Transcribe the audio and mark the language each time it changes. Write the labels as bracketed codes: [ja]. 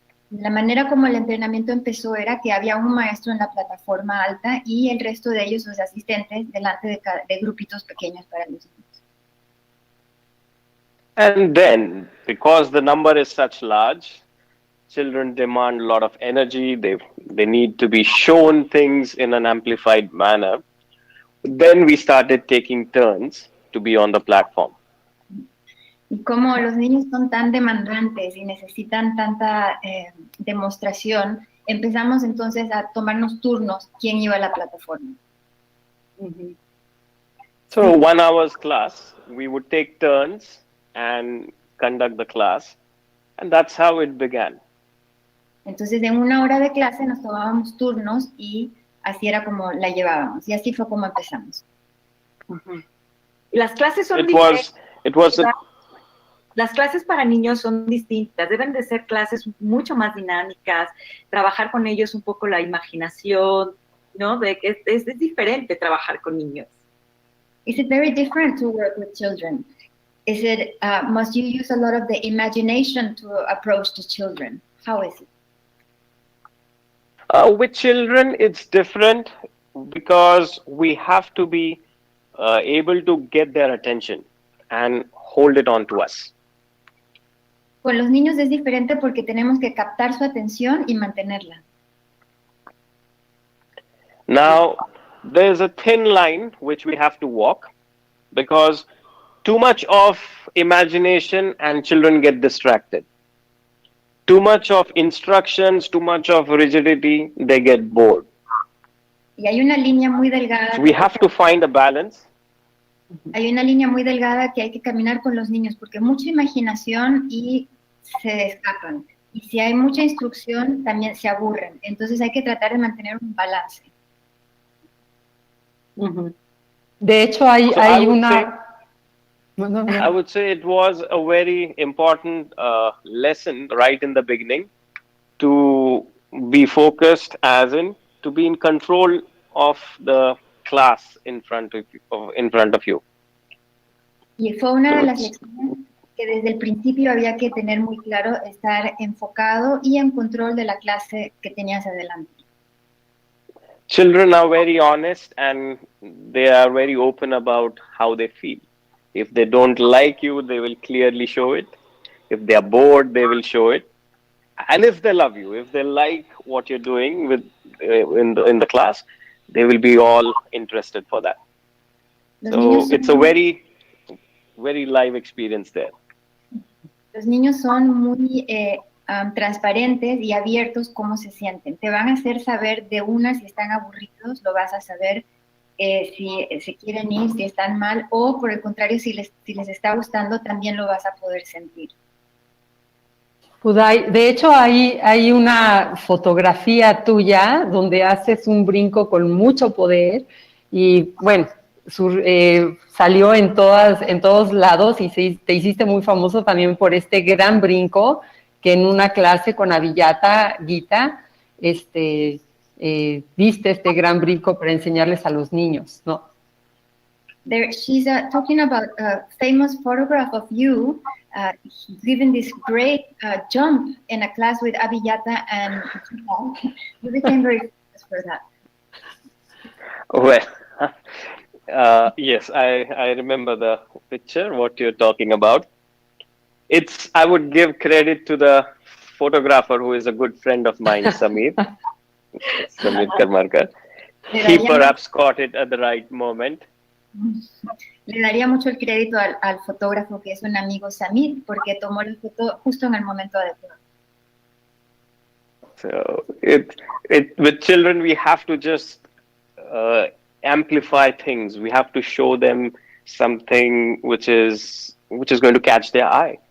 [es] La manera como el entrenamiento empezó era que había un maestro en la plataforma alta y el resto de ellos, los asistentes, delante de grupitos pequeños para los niños. [en] And then, because the number is such large, children demand a lot of energy. They need to be shown things in an amplified manner. Then we started taking turns to be on the platform. [es] Y como los niños son tan demandantes y necesitan tanta demostración, empezamos entonces a tomarnos turnos quién iba a la plataforma. [en] So 1 hour's class, we would take turns and conduct the class. And that's how it began. [es] Entonces en 1 hora de clase nos tomábamos turnos y así era como la llevábamos. Y así fue como empezamos. Las clases son Las clases para niños son distintas, deben de ser clases mucho más dinámicas, trabajar con ellos un poco la imaginación, ¿no? De que es diferente trabajar con niños. [en] Is it very different to work with children? Is it, must you use a lot of the imagination to approach the children? How is it? With children, it's different because we have to be able to get their attention and hold it on to us. [es] Con los niños es diferente porque tenemos que captar su atención y mantenerla. [en] Now, there's a thin line which we have to walk because too much of imagination and children get distracted. too much of instructions, too much of rigidity, they get bored. [es] Y hay una línea muy delgada. [en] So we have to find a balance. [es] Hay una línea muy delgada que hay que caminar con los niños, porque mucha imaginación y se escapan. Y si hay mucha instrucción, también se aburren. Entonces hay que tratar de mantener un balance. De hecho, hay una... [en] I would say it was a very important lesson right in the beginning to be focused, as in to be in control of the class in front of you. [es] Y fue una de las lecciones que desde el principio había que tener muy claro, estar enfocado y en control de la clase que tenías adelante. [en] Children are very honest and they are very open about how they feel. If they don't like you, they will clearly show it. If they are bored, they will show it. And if they love you, if they like what you're doing in the class, they will be all interested for that. So it's a very, very live experience there. [es] Los niños son muy transparentes y abiertos cómo se sienten. Te van a hacer saber de una si están aburridos, lo vas a saber si se quieren ir, si están mal, o por el contrario, si les está gustando, también lo vas a poder sentir. Uday, de hecho hay una fotografía tuya donde haces un brinco con mucho poder y bueno, salió en todos lados y te hiciste muy famoso también por este gran brinco que en una clase con Abhijata Gita, viste este gran brinco para enseñarles a los niños, ¿no? [en] She's talking about a famous photograph of you giving this great jump in a class with Abhijata, and you became very famous for that. Well, yes, I remember the picture, what you're talking about. I would give credit to the photographer who is a good friend of mine, Samir Karmarkar. He perhaps caught it at the right moment. [es] Le daría mucho el crédito al fotógrafo que es un amigo Samir porque tomó la foto justo en el momento adecuado. [en] So with children we have to just amplify things. We have to show them something which is going to catch their eye.